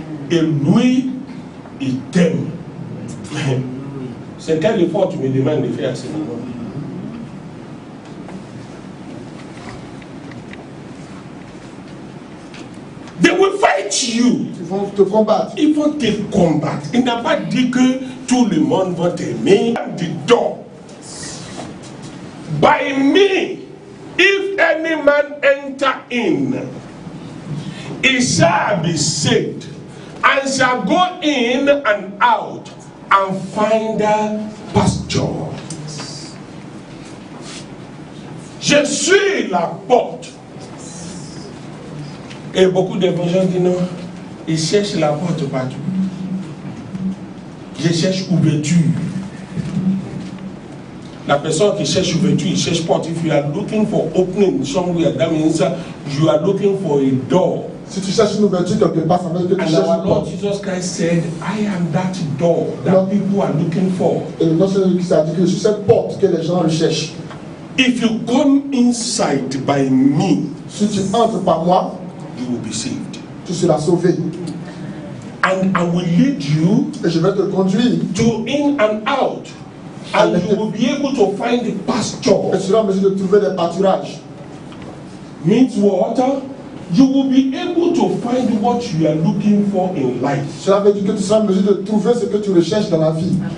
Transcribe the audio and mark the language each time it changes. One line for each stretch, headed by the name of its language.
French: Et lui, il t'aime. C'est quel effort tu me demandes de faire à ce moment?
English: They will fight you.
French: Ils vont te combattre. Ils vont te combattre. Il n'a pas dit que tout le monde va t'aimer.
English: The door. By me, if any man enter in, he shall be saved, and shall go in and out, and find a pasture.
French: Je suis la porte. Et beaucoup de gens disent non, ils cherchent la porte partout. Je cherche ouverture. La personne qui cherche ouverture, il cherche porte.
English: If you are looking for opening somewhere, that means you are looking for a door.
French: Si tu cherches une ouverture quelque part, ça veut dire que tu cherches
English: And our
French: une
English: Lord
French: porte.
English: Jesus Christ said, I am that door that people are looking for.
French: Et le nom de Christ a dit que je suis cette porte que les gens recherchent.
English: If you come inside by me,
French: Si tu entres par moi,
English: you will be saved.
French: tu seras sauvé.
English: And I will lead you
French: Et je vais te conduire.
English: to in and out. And you will be able to find the
French: Et
English: pasture.
French: tu seras en mesure de trouver des pâturages.
English: Means what? You will be able to find what you are looking for in life.
French: Cela veut dire que tu seras en mesure de trouver ce que tu recherches dans la vie.